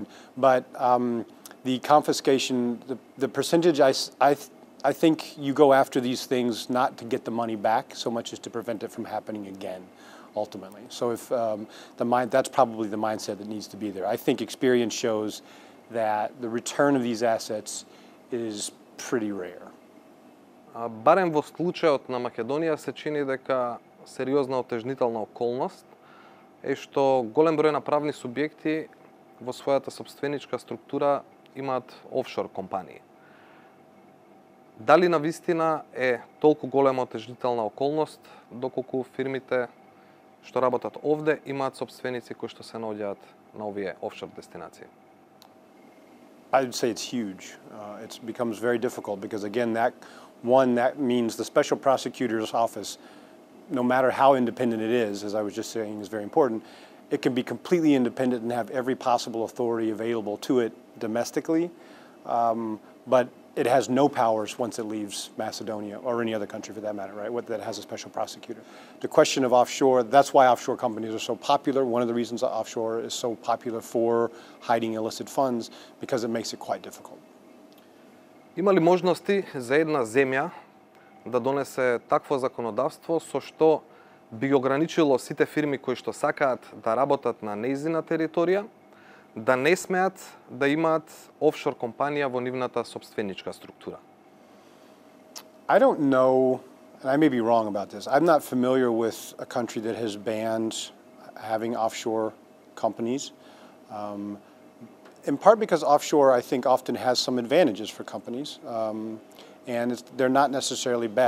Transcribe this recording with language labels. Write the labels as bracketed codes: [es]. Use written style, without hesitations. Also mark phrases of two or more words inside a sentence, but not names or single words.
[en] But the confiscation, the percentage, I think you go after these things not to get the money back so much as to prevent it from happening again, ultimately. So if that's probably the mindset that needs to be there. I think experience shows that the return of these assets is pretty rare. [mk] Барем во случајот на Македонија се чини дека сериозна отежнителна околност е што голем број на правни субјекти во својата сопственичка структура имаат офшор компании. Дали навистина е толку голема отежнителна околност доколку фирмите што работат овде имаат сопственици кои што се наоѓаат на овие офшор дестинации? [en] I'd say it's huge. It becomes very difficult because, again, that means the Special Prosecutor's Office, no matter how independent it is, as I was just saying, is very important. It can be completely independent and have every possible authority available to it domestically, but it has no powers once it leaves Macedonia or any other country for that matter, right? That has a special prosecutor. The question of offshore, that's why offshore companies are so popular. One of the reasons offshore is so popular for hiding illicit funds, because it makes it quite difficult. [mk] Има ли можности за една земја да донесе такво законодавство со што би ограничило сите фирми кои што сакаат да работат на нејзина територија, да не смеат да имаат офшор компанија во нивната сопстvenичка структура? [en] I don't know, and I may be wrong about this. I'm not familiar with a country that has banned having offshore companies. In part because offshore, I think, often has some advantages for companies, and they're not necessarily bad.